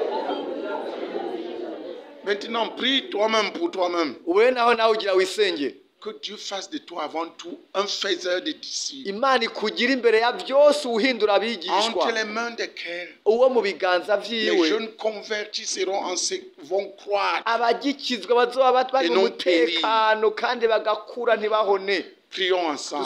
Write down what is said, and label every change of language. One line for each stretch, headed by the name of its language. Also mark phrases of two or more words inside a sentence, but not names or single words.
French: Maintenant, prie toi-même pour toi-même.
Rundi: Uwe naho nawe ugira wisenge.
French: Que Dieu fasse de toi avant tout un faiseur de disciples.
Rundi: imana ikugira imbere ya byose uhindura abigishwa
French: Entre les mains desquels
Rundi: uwo mu biganza
French: les
Rundi: vyiwe
French: jeunes convertis vont croître.
Rundi: abagikizwa bazoba bari mu mutekano kandi bagakura ntibahone.
French: Prions ensemble.